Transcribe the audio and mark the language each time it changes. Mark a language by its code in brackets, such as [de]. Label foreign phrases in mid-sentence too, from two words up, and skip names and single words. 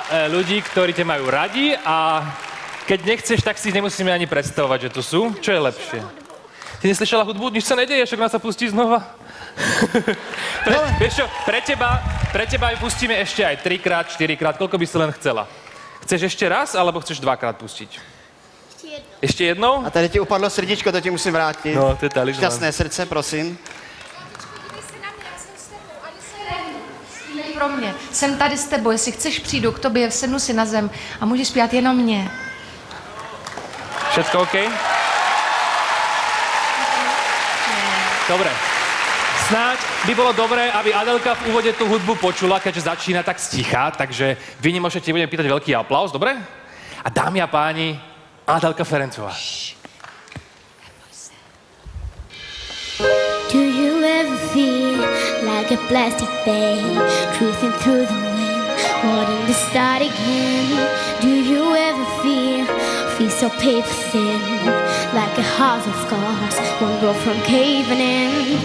[sk] ľudí, ktorí ťa majú radi a keď nechceš, tak si nemusíme ani predstavovať, že tu sú. Čo je lepšie? Ty neslyšela hudbu? Nič sa nedeje, však nás sa pustí znova. Vieš čo, pre teba ju pustíme ešte aj 3-krát, 4-krát, koľko by si len chcela. Chceš ešte raz, alebo chceš 2-krát pustiť? [cs] Ještě jednou? A tady ti upadlo srdíčko, to ti musím vrátit. No, to je talisman. [sk] Šťastné srdce, prosím. [cs] Pro mě. Jsem tady s tebou, jestli chceš, přijdu k tobě, sednu si na zem a můžeš zpívat jenom mě. [sk] Všetko OK? Dobre. Snáď by bolo dobré, aby Adelka v úvode tú hudbu počula, keďže začína tak sticha, takže výnimočne ti budem pýtať veľký aplaus, dobre? A dámy a páni, Adelka Ferencová. [en] Do you ever feel like a plastic bag cruising through the wind, wanting to start again? Do you ever feel so paper thin, like a house of cards, one blow from caving in?